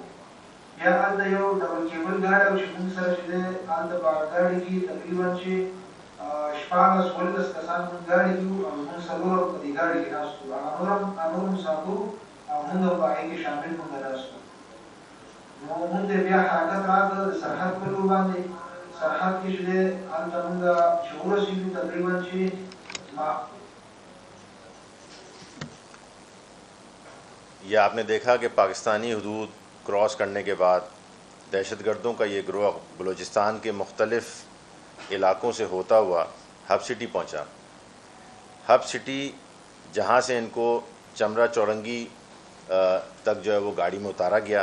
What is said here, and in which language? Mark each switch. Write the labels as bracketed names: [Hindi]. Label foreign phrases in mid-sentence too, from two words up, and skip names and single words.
[Pashto] بیا هلته یو ډبل کیبل ګاډی و چې موږ سره چې دی هلته په ګاډي کې تقریبا چې 14-15 کسان موږ ګاډي کې وو او موږ څلور په دې ګاډي کې ناست وو. هغه نور مسافر او موږ هم په هغې کې شامل موږ ناست وو. نو موږ ته بیا حرکت راکړه د سرحد په لور باندې. سرحد کې چې دی هلته موږ چې ورسېدو تقریبا چې [Urdu] یہ آپ نے دیکھا کہ پاکستانی حدود کراس کرنے کے بعد دہشت گردوں کا یہ گروہ بلوچستان کے مختلف علاقوں سے ہوتا ہوا ہب سٹی پہنچا. ہب سٹی جہاں سے ان کو چمرا چورنگی تک جو ہے وہ گاڑی میں اتارا گیا.